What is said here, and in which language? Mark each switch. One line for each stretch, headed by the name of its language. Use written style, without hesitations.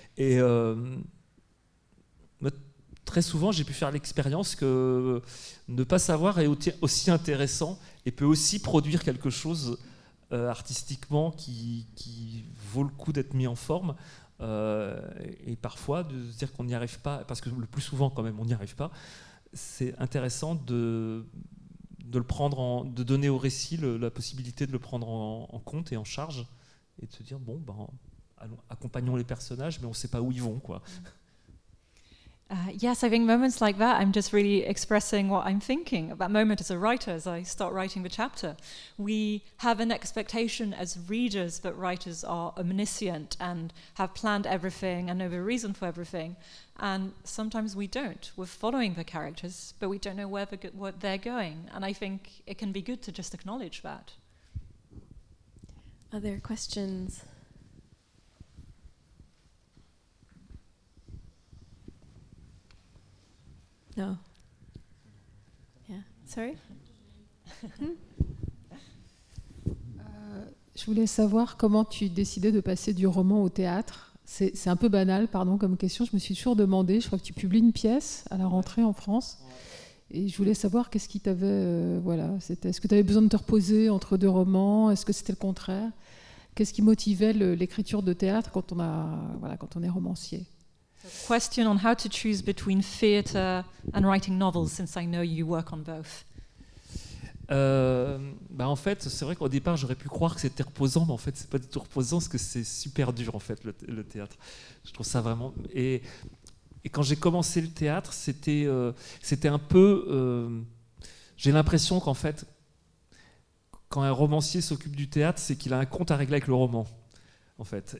French: Et très souvent, j'ai pu faire l'expérience que ne pas savoir est aussi intéressant et peut aussi produire quelque chose artistiquement qui vaut le coup d'être mis en forme, et parfois de se dire qu'on n'y arrive pas, parce que le plus souvent quand même on n'y arrive pas. C'est intéressant de le prendre de donner au récit la possibilité de le prendre en compte et en charge, et de se dire allons, accompagnons les personnages, mais on ne sait pas où ils vont, quoi.
English: Yes, I think moments like that, I'm just really expressing what I'm thinking. At that moment as a writer, as I start writing the chapter, we have an expectation as readers that writers are omniscient and have planned everything and know the reason for everything. And sometimes we don't. We're following the characters, but we don't know where they're going. And I think it can be good to just acknowledge that. Other questions? No. Yeah. Sorry?
French: Je voulais savoir comment tu décidais de passer du roman au théâtre. C'est un peu banal, pardon, comme question. Je me suis toujours demandé, je crois que tu publies une pièce à la rentrée en France. Et je voulais savoir qu'est-ce qui t'avait... est-ce que tu avais besoin de te reposer entre deux romans? Est-ce que c'était le contraire? Qu'est-ce qui motivait l'écriture de théâtre quand on est romancier?
English: Question on how to choose between theatre and writing novels, since I know you work on both.
French: En fait, c'est vrai qu'au départ, j'aurais pu croire que c'était reposant, mais en fait, c'est pas du tout reposant, parce que c'est super dur, en fait, le théâtre. Je trouve ça vraiment... Et quand j'ai commencé le théâtre, c'était un peu... j'ai l'impression qu'en fait, quand un romancier s'occupe du théâtre, c'est qu'il a un compte à régler avec le roman, en fait.